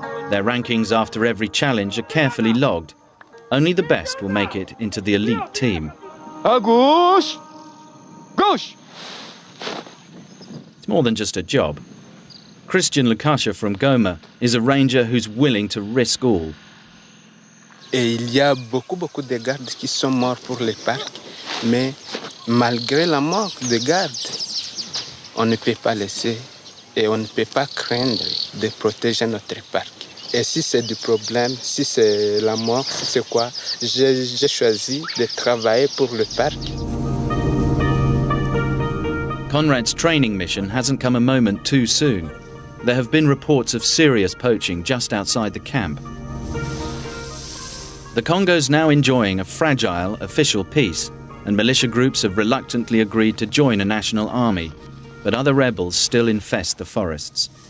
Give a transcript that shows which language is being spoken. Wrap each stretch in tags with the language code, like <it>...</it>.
<en>Their rankings after every challenge are carefully logged. Only the best will make it into the elite team. Gosh! Gosh! It's more than just a job. Christian Lukasha from Goma is a ranger who's willing to risk all.</en> <fr>Et il y a beaucoup de gardes qui sont morts pour les parcs, mais malgré la mort des gardes, on ne peut pas laisser et on ne peut pas craindre de protéger notre parc. Et si c'est du problème, si c'est la mort, si c'est quoi, j'ai choisi de travailler pour le parc.</fr> <en>Conrad's training mission hasn't come a moment too soon. There have been reports of serious poaching just outside the camp. The Congo's now enjoying a fragile official peace, and militia groups have reluctantly agreed to join a national army, but other rebels still infest the forests.</en>